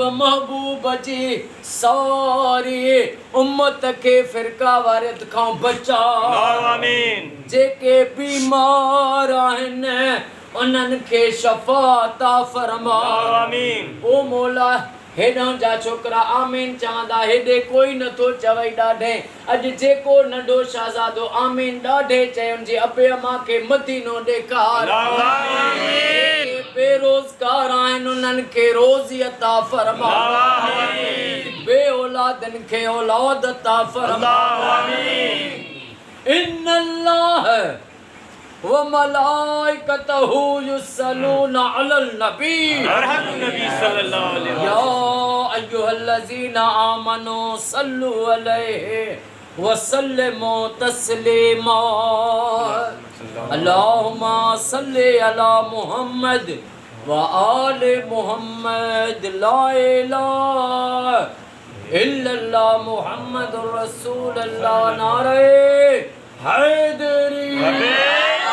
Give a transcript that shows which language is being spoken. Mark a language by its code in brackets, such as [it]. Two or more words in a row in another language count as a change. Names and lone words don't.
[sd] महबूब जी सारी उम्मत खे फ़िरका वारियत खां बचा जेके बीमार आहिनि उन्हनि खे शफ़ा अता फरमा ओ मौला हेॾां जा छोकिरा आमीन चवंदा हेॾे कोई नथो चवई ॾाढे अॼु जेको नंढो शहज़ादो आमीन ॾाढे चयुनि जी अबे अम्मा खे मदीनो ॾेखार बेरोज़गार आहिनि उन्हनि खे रोज़ी अता फरमा बे औलादनि खे औलाद अता फरमा [ar] إن الله وملائكته يصلون على النبي يا أيها الذين آمنوا صلوا عليه وسلموا تسليما اللهم صل على محمد وآل محمد لا إله إلا الله محمد رسول الله [ur] نعرۂ حیدری